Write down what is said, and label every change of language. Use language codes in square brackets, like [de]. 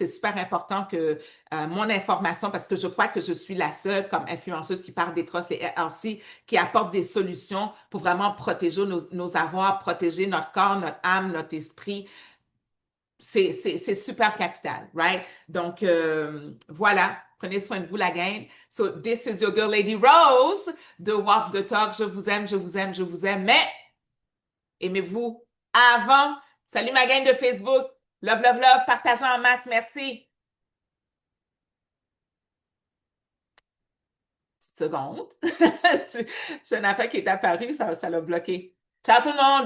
[fr] C'est super important que mon information, parce que je crois que je suis la seule comme influenceuse qui parle des trusts, les LLC, qui apporte des solutions pour vraiment protéger nos avoirs, protéger notre corps, notre âme, notre esprit. C'est super capital, [en] right? [fr] Donc, voilà. Prenez soin de vous, la gang. [en] So, this is your girl, Lady Rose, de Walk the Talk. [fr] Je vous aime, je vous aime, je vous aime. Mais, aimez-vous avant. Salut ma gang de Facebook. [en] Love, love, love. [fr] Partagez en masse. Merci. Petite seconde. J'ai une affaire qui est apparue, ça l'a bloqué. Ciao tout le monde.